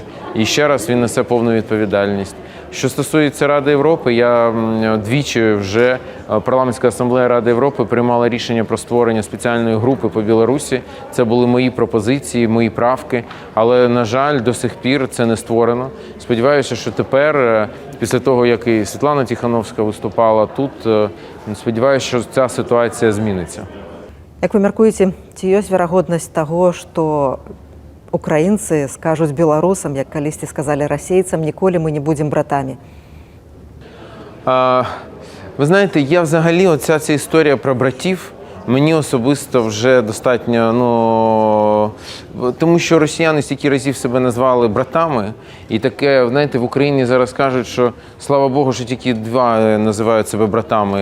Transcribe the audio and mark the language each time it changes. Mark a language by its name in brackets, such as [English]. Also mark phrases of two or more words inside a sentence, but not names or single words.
[Ukrainian] І ще раз він несе повну відповідальність. Що стосується Ради Європи, я двічі вже Парламентська асамблея Ради Європи приймала рішення про створення спеціальної групи по Білорусі. Це були мої пропозиції, мої правки, але, на жаль, до сих пір це не створено. Сподіваюся, що тепер, після того, як і Світлана Тіхановська виступала тут, сподіваюся, що ця ситуація зміниться. [Belarusian] Як ви мяркуеце, ці ёсць верагоднасць таго, што украінцы скажуць беларусам, як калісьці сказалі расейцам, ніколі [Ukrainian] ми не будемо [Belarusian] братамі? [Ukrainian] Ви знаєте, я взагалі, оця ця історія про братів, мені особисто вже достатньо, тому що росіяни стільки разів себе назвали братами, і таке, знаєте, в Україні зараз кажуть, що, слава Богу, що тільки два називають себе братами.